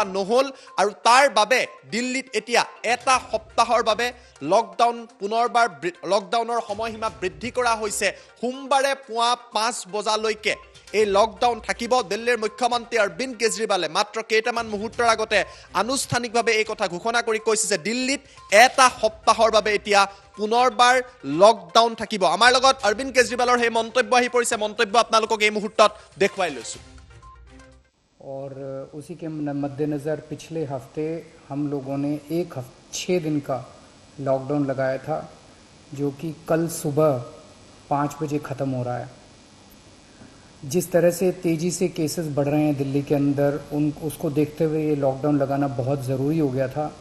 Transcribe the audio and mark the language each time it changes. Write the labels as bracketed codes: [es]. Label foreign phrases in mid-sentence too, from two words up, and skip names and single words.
[as] নহল আৰু তাৰ বাবে দিল্লীত এতিয়া এটা সপ্তাহৰ বাবে লকডাউন পুনৰবাৰ লকডাউনৰ সময়সীমা বৃদ্ধি কৰা হৈছে সোমবাৰে পুৱা 5 বজালৈকে এই লকডাউন থাকিব দিল্লীৰ মুখ্যমন্ত্ৰী অৰবিন্দ কেজৰিৱালে মাত্ৰ কেইটামান মুহূৰ্তৰ আগতে আনুষ্ঠানিকভাৱে এই কথা ঘোষণা কৰি কৈছে যে দিল্লীত এটা সপ্তাহৰ বাবে এতিয়া পুনৰবাৰ লকডাউন থাকিব আমাৰ লগত অৰবিন্দ কেজৰিৱালৰ হে মন্তব্য আহি পৰিছে মন্তব্য আপোনালোকক এই মুহূৰ্তত দেখুৱাই লৈছো [hi] और उसी के मद्देनज़र पिछले हफ्ते हम लोगों ने 6 दिन का लॉकडाउन लगाया था जो कि कल सुबह 5 बजे ख़त्म हो रहा है जिस तरह से तेज़ी से केसेस बढ़ रहे हैं दिल्ली के अंदर उसको देखते हुए ये लॉकडाउन लगाना बहुत ज़रूरी हो गया था